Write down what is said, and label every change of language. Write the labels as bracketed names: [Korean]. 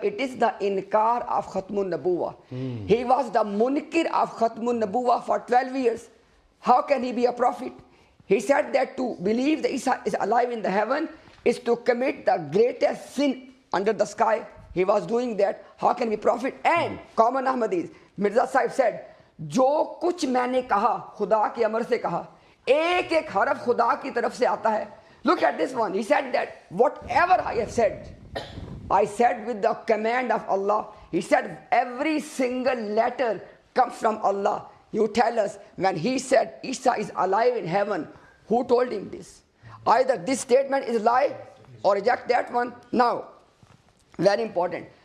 [English] It is the inkar of Khatmun Nabuwah. He was the munkir of Khatmun Nabuwah for 12 years. How can he be a prophet? He said that to believe that Isa is alive in the heaven, is to commit the greatest sin under the sky. He was doing that. How can we profit? And common Ahmadis, Mirza Sahib said, [Hindi] जो कुछ मैंने कहा खुदा के अमर से कहा, एक एक हरफ खुदा की तरफ से आता है. [English] Look at this one. He said that whatever I have said, I said with the command of Allah. He said every single letter comes from Allah. You tell us, when he said Isa is alive in heaven, who told him this? Either this statement is lie or reject that one. Now, very important.